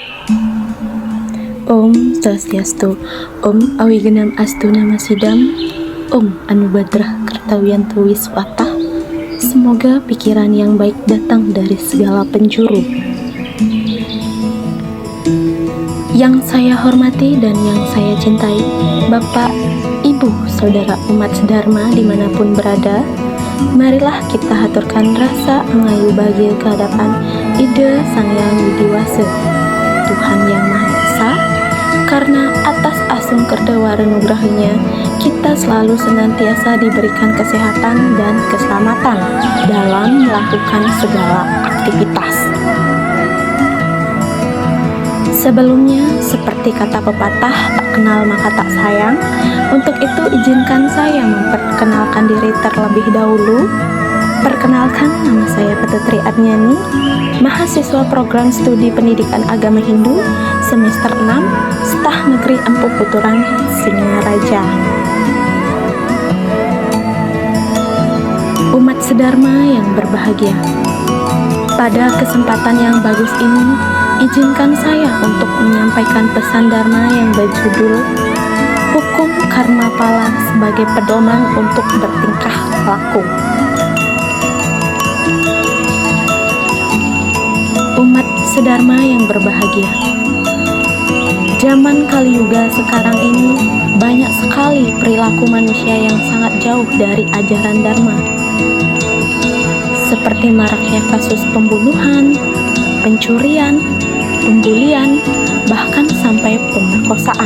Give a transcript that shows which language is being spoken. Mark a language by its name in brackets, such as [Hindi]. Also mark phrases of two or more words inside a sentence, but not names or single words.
[Sanskrit] Om Swastiastu, Om Awigenam Astu Namasidam, Om Anubadrah Kertawiyanto Wiswata. [Indonesian] Semoga pikiran yang baik datang dari segala penjuru. Yang saya hormati dan yang saya cintai, Bapak, Ibu, Saudara umat sedharma dimanapun berada, marilah kita haturkan rasa angayu bahagia ke hadapan Ida Sang Hyang Widiwasa, Tuhan Yang Maha Esa, karena atas asung kerdawa renugrahnya, kita selalu senantiasa diberikan kesehatan dan keselamatan dalam melakukan segala aktivitas. Sebelumnya, seperti kata pepatah, tak kenal maka tak sayang. Untuk itu, izinkan saya memperkenalkan diri terlebih dahulu. Perkenalkan, nama saya Petutri Adnyani, mahasiswa program studi pendidikan agama Hindu, semester 6, Stah Negeri Empu Puturan, Singaraja. Umat sedharma yang berbahagia, pada kesempatan yang bagus ini, izinkan saya untuk menyampaikan pesan dharma yang berjudul Hukum Karma Pala sebagai pedoman untuk bertingkah laku. Umat sedharma yang berbahagia, zaman Kali Yuga sekarang ini banyak sekali perilaku manusia yang sangat jauh dari ajaran dharma, seperti maraknya kasus pembunuhan, pencurian, pembulian, bahkan sampai pemerkosaan.